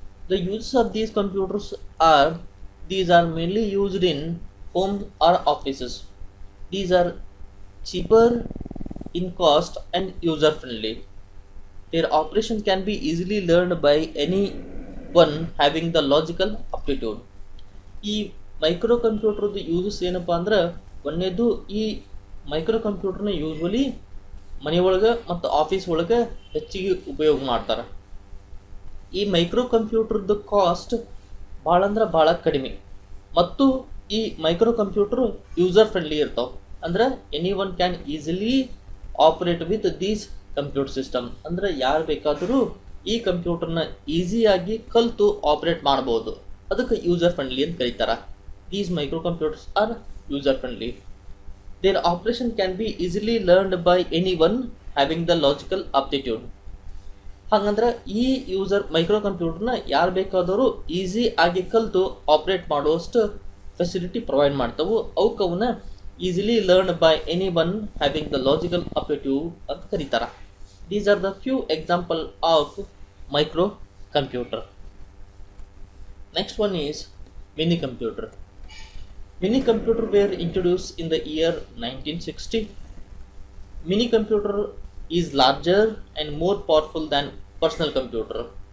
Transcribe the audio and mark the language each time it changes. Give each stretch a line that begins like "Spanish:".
English: The uses of these computers are these are mainly used in homes or offices. These are cheaper in cost and user friendly. Their operation can be easily learned by anyone having the logical aptitude.
Kannada: ಈ ಮೈಕ್ರೋಕಂಪ್ಯೂಟರ್ದು uses ಏನಪ್ಪ ಅಂದ್ರೆ, ಒಂದನೇದು ಈ ಮೈಕ್ರೋಕಂಪ್ಯೂಟರ್ನ usually ಮನೆಯೊಳಗೆ ಮತ್ತು office ಒಳಗೆ ಹೆಚ್ಚಿಗೆ ಉಪಯೋಗ ಮಾಡ್ತಾರೆ. ಈ ಮೈಕ್ರೋಕಂಪ್ಯೂಟರ್ದು ಕಾಸ್ಟ್ ಭಾಳ ಅಂದ್ರೆ ಭಾಳ ಕಡಿಮೆ ಮತ್ತು ಈ ಮೈಕ್ರೋಕಂಪ್ಯೂಟರ್ ಯೂಸರ್ ಫ್ರೆಂಡ್ಲಿ ಇರ್ತಾವೆ. ಅಂದ್ರೆ
English: Any one can easily operate with these computer system.
Kannada: ಅಂದ್ರೆ ಯಾರು ಬೇಕಾದರೂ ಈ ಕಂಪ್ಯೂಟರ್ನ ಈಸಿಯಾಗಿ ಕಲಿತು ಆಪರೇಟ್ ಮಾಡ್ಬೋದು. ಅದಕ್ಕೆ ಯೂಸರ್ ಫ್ರೆಂಡ್ಲಿ ಅಂತ ಕರೀತಾರೆ.
English: These microcomputers are user friendly. Their operation can be easily learned by any one having the logical aptitude.
Kannada: ಹಾಗಂದ್ರೆ ಈ ಮೈಕ್ರೋಕಂಪ್ಯೂಟರ್ನ ಯಾರು ಬೇಕಾದರೂ ಈಸಿ ಆಗಿ ಕಲಿತು ಆಪರೇಟ್ ಮಾಡುವಷ್ಟು ಫೆಸಿಲಿಟಿ ಪ್ರೊವೈಡ್ ಮಾಡ್ತಾವು. ಅವನ್ನ
English: easily learn by any one having the logical aptitude
Kannada: ಅಂತ ಕರೀತಾರೆ.
English: These are the few example of microcomputer. Next one is Minicomputer. Minicomputer were introduced in the year 1960. Minicomputer is larger and more powerful than personal computer.